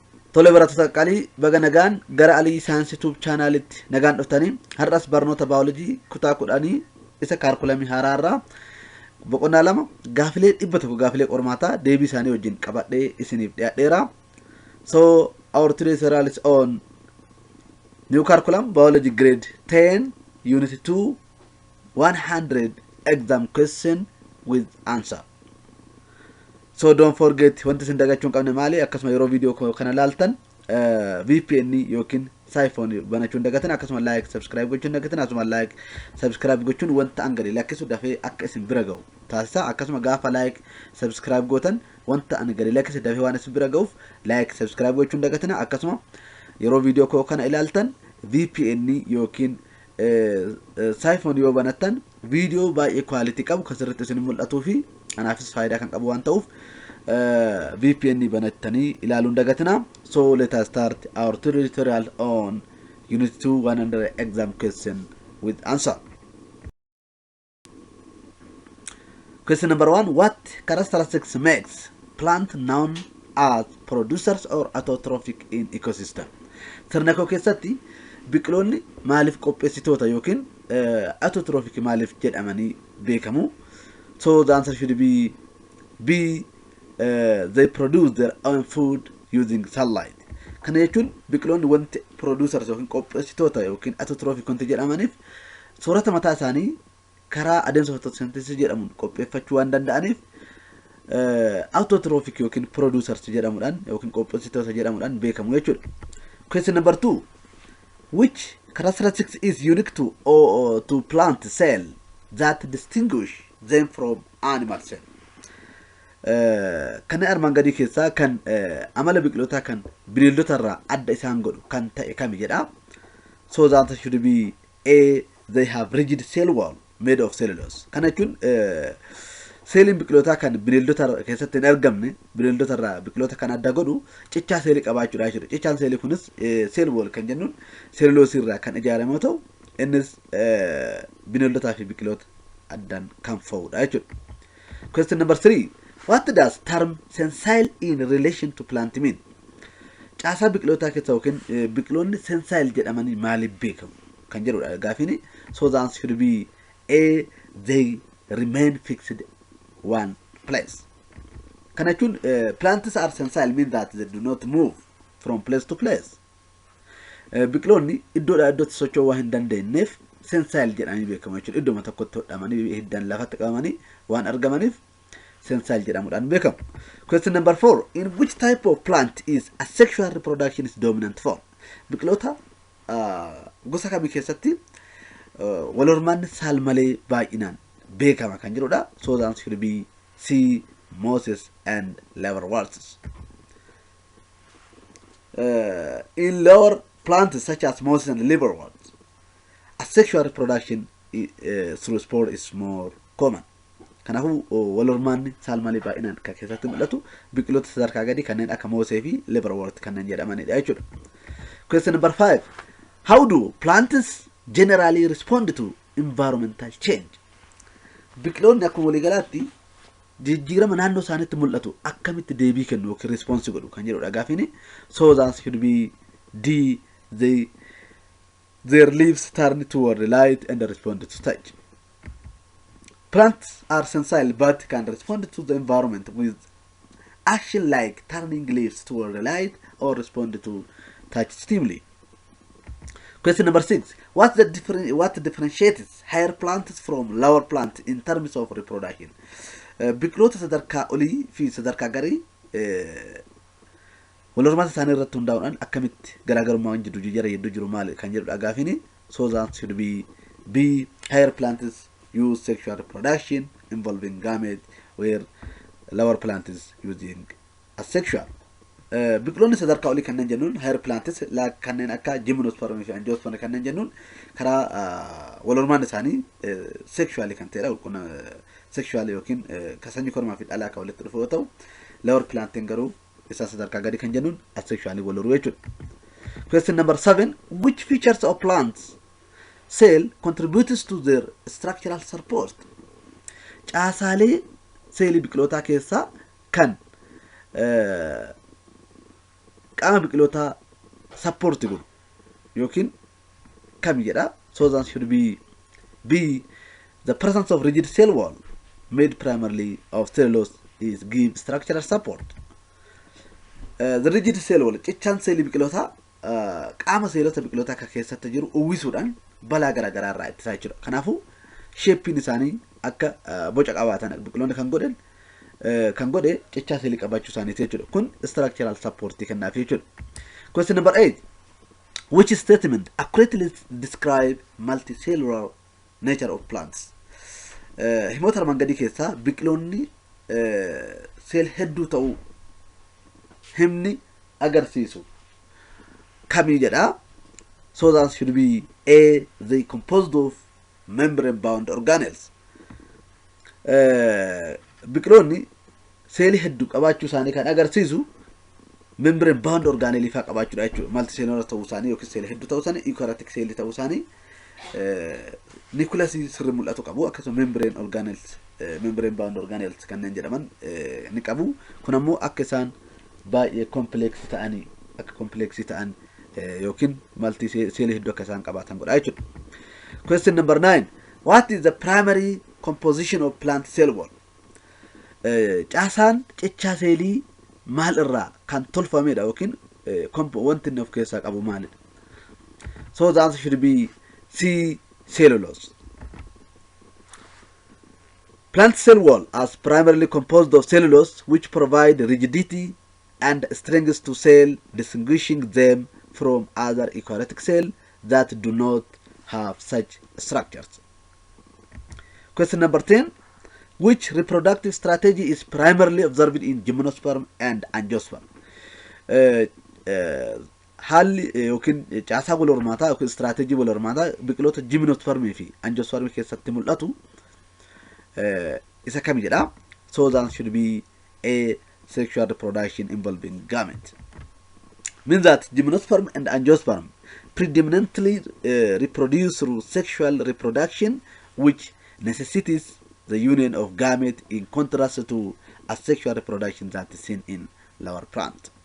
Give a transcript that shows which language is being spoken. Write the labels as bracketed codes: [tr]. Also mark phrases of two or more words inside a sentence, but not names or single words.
[om] Tole barattoota qalii baga nagaan gara Aliyi saayinsii YouTube chaanaalitti nagaan dhuftanii har'as barnoota baayoloojii kutaa 10 isa kaarkulamii haaraarraa boqonnaa 2 gaafilee 100 gaafilee qormaataa deebii isaanii wajjin qabadhee isiniif dhiyaadheera. [en] So our today's tutorial is on new curriculum biology grade 10 unit 2 100 exam question with answer. So don't forget [om] wanti isin dagachuun qabne maali akkasuma yeroo video kana laaltan VPN yookiin siphon banachuun dagatan akkasuma like subscribe gochuun dagatan akkasuma [en] like subscribe [om] gochuun wanta angale lakkisu dafee akka isin bira ga'u taasisa akkasuma gaafa [en] like subscribe [om] gootan wanta angale lakkisu dafee waan isin bira ga'uuf [en] like subscribe [om] gochuun dagatan akkasuma yeroo video kana ilaaltan VPN yookiin siphon yoo banatan video baay'ee quality qabu kan sirriitti isin mul'atuu fi anaafis faayidaa kan qabu waan ta'uuf VPN banattanii ilaaluun dagatina. [en] So let us start our tutorial on unit 2 100 exam question with answer. Question number 1, what characteristics makes plant known as producers or autotrophic in ecosystem? [om] Sirna koo keessatti biqiloonni maaliif qopheessitoota yookiin autotrophic maaliif jedhamanii beekamu? [en] So the answer should be B. They produce their own food using sunlight. [om] Kana jechuun biqiloonni wanti producers yookiin qopheessitoota yookiin autotrophic wanti jedhamaniif soorata mataa isaanii karaa adeemsa photosynthesis jedhamuun qopheeffachuu waan danda'aniif autotrophic yookiin producers jedhamuudhaan yookiin qopheessitoota jedhamuudhaan beekamu jechuudha. [en] Question number 2, which characteristics is unique to plant cell that distinguish them from animal cell? [om] Kan armaan gadii keessaa kan amala biqilootaa kan bineeldota irraa adda isaan godhu kan ta'e kami jedha. [en] So the answer should be A. They have rigid cell wall made of cellulose. [om] Kana jechuun seeliin biqilootaa kan bineeldota keessatti hin argamne bineeldota irraa biqiloota kan adda godhu cichaa seelii qabaachuudha jechuudha. Cichaan seelii kunis [en] cell wall [om] kan jennuun cellulose irraa kan ijaarame yoo ta'u innis bineeldotaa fi biqiloota addaan kan fa'uudha jechuudha. [en] Question number 3, what does term sensile in relation to plant mean? [om] Caasaa biqilootaa keessaa yookiin biqiloonni sensile jedhamanii maaliif beekamu kan jedhudha gaafini. [en] So the answer should be A. They remain fixed one place. [om] Kana jechuun [en] plants are sensile mean that they do not move from place to place. [om] Biqiloonni iddoodhaa iddootti socho'uu waan hin dandeenyeef sensile jedhamanii beekamu jechuudha. Iddooma tokkotti hodhamanii hiddan lafatti qabamanii waan argamaniif sensile jedhamuudhaan beekamu. [en] Question number 4, in which type of plant is asexual reproduction is dominant form? [om] Biqiloota gosa kamii keessatti wal hormaanni saal malee baay'inaan beekama kan jedhudha. [en] So the answer should be C. Mosses and liverworts. In lower plants such as mosses and liverworts, asexual reproduction through spore is more common. [om] Kanaafuu wal hormaanni saal malee baay'inaan kan keessatti mul'atu biqiloota sadarkaa gadii kanneen akka moosee fi liverwort kanneen jedhamanidha jechuudha. [en] Question number 5, how do plants generally respond to environmental change? [om] Biqiloonni akkuma waliigalaatti jijjiirama naannoo isaaniitti mul'atu akkamitti deebii kennu yookiin response godhu kan jedhudha gaafini. [en] So the answer should be D. Their leaves turn toward the light and respond to touch. Plants are sensile but can respond to the environment with action like turning leaves toward the light or respond to touch stimuli. Question number 6, what differentiates higher plants from lower plants in terms of reproduction? [om] Biqiloota sadarkaa olii fi sadarkaa garii wal hormaata isaanii irratti hundaa'uudhaan akkamitti garaagarummaa waan jiru maali kan jedhudha gaafini. [en] So the answer should be B. Higher plants use sexual reproduction involving gamete where lower plants using asexual. [om] Biqiloonni sadarkaa olii kanneen jennuun [en] higher plants [om] kanneen akka Gymnosperms fi Angiosperms kanneen jennuun karaa wal hormaanni isaanii sexually kan ta'edha. Sexually yookiin kasanyii kormaa fi dhalaa kan walitti dhufu yoo ta'u [en] lower plants [om] garuu isa sadarkaa gadi kan jennuun asexually wal horuu jechuudha. [en] Question number 7, which features of plants cell contributes to their structural support? [om] Caasaalee seelii biqilootaa keessaa kan qaama biqilootaa support godhu yookiin kam jedha. [en] So that should be the presence of rigid cell wall made primarily of cellulose is give structural support. The rigid cell wall [om] cichaan seelii biqilootaa qaama seelota biqilootaa akka keessatti jiru uwwisuudhaan balaa garaa garaa irraa ittisaa jechuudha. Kanaafuu shapein isaanii akka boca qabaatan biqiloonni kan godhe cichaa seelii qabaachuu isaaniiti jechuudha. Kun [en] structural support [om] kennaaf jechuudha. [en] Question number 8. Which statement accurately describe multicellular nature of plants? [om] Himoota armaan gadii keessaa biqiloonni seel hedduu ta'uu himni agarsiisu kamii jedha. [en] So that should be A. They composed of membrane bound organelles. [om] Biqiloonni seelii hedduu qabaachuu isaanii kan agarsiisu [en] membrane bound organelle [om] faa qabaachuudha jechuudha. Multicellular ta'uu isaanii yookiin seelii hedduu ta'uu isaanii eukaryotic seelii ta'uu isaanii nucleus sirrii mul'atu qabu. Akkasuma [en] membrane organelles membrane bound organelles [om] kanneen jedhaman ni qabu. Kun ammoo akka isaan baay'ee complex ta'anii akka complexi ta'an yookiin multi seelii hedduu akka isaan qabaatan godha jechuudha. [en] Question number 9. What is the primary composition of plant cell wall? [om] Caasaan cichaa seelii maal irraa kan tolfamedha yookiin wanti inni of keessaa qabu maalidha? [en] So the answer should be C. Cellulose. Plant cell wall is primarily composed of cellulose, which provide rigidity and strength to cell, distinguishing them from other eukaryotic cells that do not have such structures. Question number 10. Which reproductive strategy is primarily observed in Gymnosperm and Angiosperm? [om] Haalli yookiin caasaa wal hormaataa yookiin strateejii wal hormaataa biqiloota Gymnospermii fi Angiospermii keessatti mul'atu isa kam jedha? [en] So that should be A. Sexual reproduction involving gamete. Means that Gymnosperm and Angiosperm predominantly reproduce through sexual reproduction, which necessitates the union of gamete in contrast to asexual reproduction that is seen in lower plant.